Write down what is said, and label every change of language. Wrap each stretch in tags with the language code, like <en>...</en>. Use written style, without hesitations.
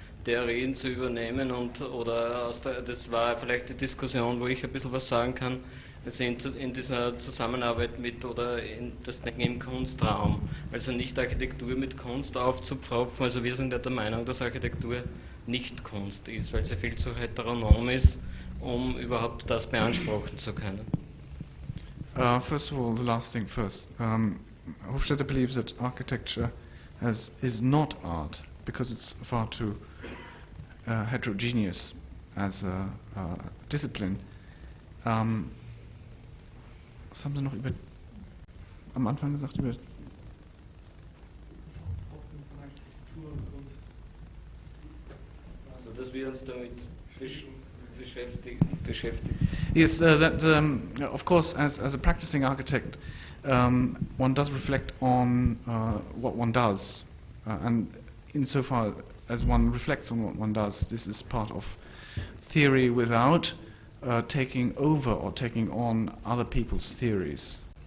<de>Theorien zu übernehmen oder das war vielleicht die Diskussion, wo ich ein bisschen was sagen kann, also in dieser Zusammenarbeit mit oder in das Denken im Kunstraum, also nicht Architektur mit Kunst aufzupfropfen, also wir sind ja der Meinung, dass Architektur nicht Kunst ist, weil sie viel zu heteronom ist, um überhaupt das beanspruchen zu können.</de> <en>First of all, the last thing first. Hofstatter believes that architecture is not art because it's far too heterogeneous as a discipline.</en> <de>Was haben Sie noch am Anfang gesagt über Also, dass wir uns damit beschäftigen.</de> <en>Yes, that of course, as a practicing architect, one does reflect on what one does, and insofar as one reflects on what one does, this is part of theory without taking over or taking on other people's theories.</en>